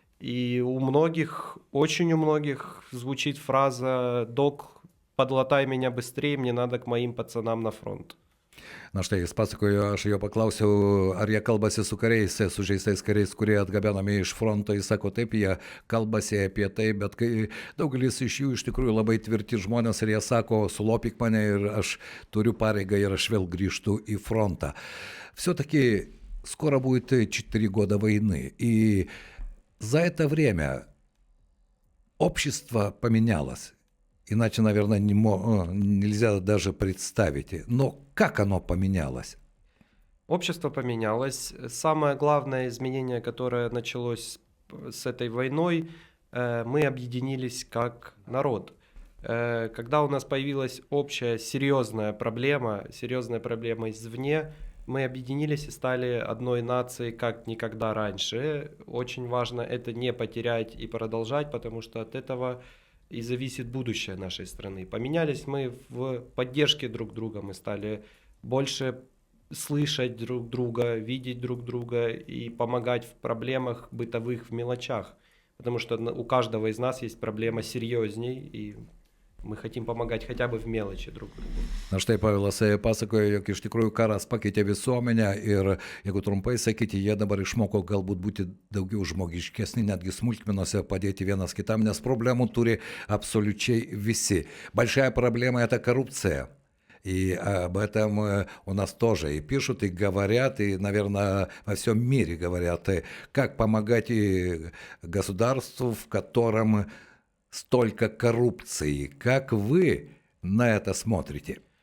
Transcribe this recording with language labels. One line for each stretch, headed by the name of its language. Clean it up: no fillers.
Russian: И у многих, очень у многих звучит фраза «Док, подлатай меня быстрее, мне надо к моим пацанам на фронт».
Lithuanian: Na štai jis pasakojo, aš jo paklausiau, ar jie kalbasi su kariais, sužeistais kariais, kurie atgabenami iš fronto. Jis sako, taip, jie kalbasi apie tai, bet daugelis iš jų iš tikrųjų labai tvirti žmonės ir jie sako, sulopyk mane ir aš turiu pareigą ir aš vėl grįžtu į frontą.
Russian: Все-таки скоро будет 4 года войны, и за это время общество поменялось. Иначе, наверное, нельзя даже представить. Но как оно поменялось? Общество поменялось. Самое главное изменение, которое началось с этой войной, мы объединились как народ. Когда у нас появилась общая серьезная проблема извне, мы объединились и стали одной нацией, как никогда раньше. Очень важно это не потерять и продолжать, потому что от этого и зависит будущее нашей страны. Поменялись мы в поддержке друг друга, мы стали больше слышать друг друга, видеть друг друга и помогать в проблемах бытовых, в мелочах. Потому что у каждого из нас есть проблема серьезней, и мы хотим помогать хотя бы в мелочи друг другу.
Lithuanian: Na štai Pavelas pasakojo, jog iš tikrųjų karas pakeitė visuomenę ir, jeigu trumpai sakyti, jie dabar išmoko galbūt būti daugiau žmogiškesni, netgi smulkmenose padėti vienas kitam, nes problemų turi absoliučiai visi.
Russian: Большая проблема – это коррупция. И об этом у нас тоже и пишут, и говорят, и, наверное, во всем мире говорят, как помогать государству, в котором столько коррупции. Как вы на это смотрите?